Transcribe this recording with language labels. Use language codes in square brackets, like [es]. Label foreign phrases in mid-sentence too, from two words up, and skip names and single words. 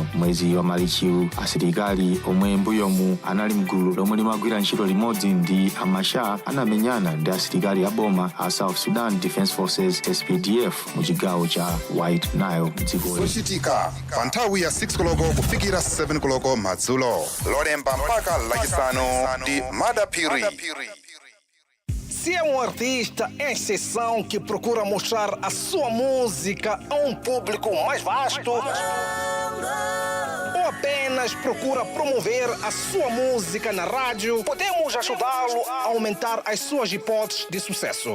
[ny] Mwezi wa Marichiwu, asilikali omwe mbuyomu anali mgulu lomwe limagwira ntchito limodzi ndi Machar anamenyana ndi asilikali a boma a South Sudan Defense Forces SPDF mu chigawo cha White Nile dziko. Zochitika pa nthawi ya 6 koloko kufikira 7 koloko madzulo. Lolemba mpaka lachisanu ndi Madapiri. [pt] Se é um artista em exceção que procura mostrar a sua música a um público mais vasto, ou apenas procura promover a sua música na rádio, podemos ajudá-lo a aumentar as suas hipóteses de sucesso.